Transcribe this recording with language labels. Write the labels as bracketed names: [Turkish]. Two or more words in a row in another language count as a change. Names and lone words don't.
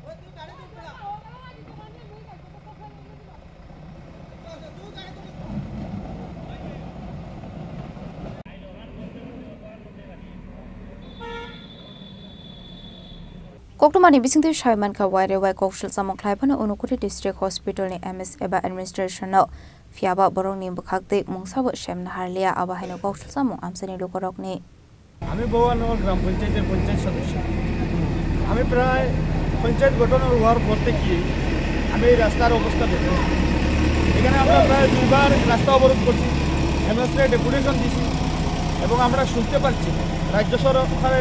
[Kok Borok] Koktomani bisingte Shaiman ka waire wai kokshil samong khlaipana Onokoti district hospital ni MS eba administration no fiaba borong ni bukhakte mungsaba shemna harlia aba haino kokshil samong amsani lukorok ni [Bangla] আমি বওয়ানগর গ্রাম পঞ্চায়েতের পঞ্চায়েত সদস্য আমি প্রায় পঞ্চায়েত গঠন হওয়ার পর থেকে আমি এই রাস্তার অবস্থা দেখি এখানে আমরা প্রায় দুবার রাস্তা অবরোধ করছি এমএসএ ডেপুটেশন দিছি এবং আমরা শুনতে পাচ্ছি রাজ্য সরকারের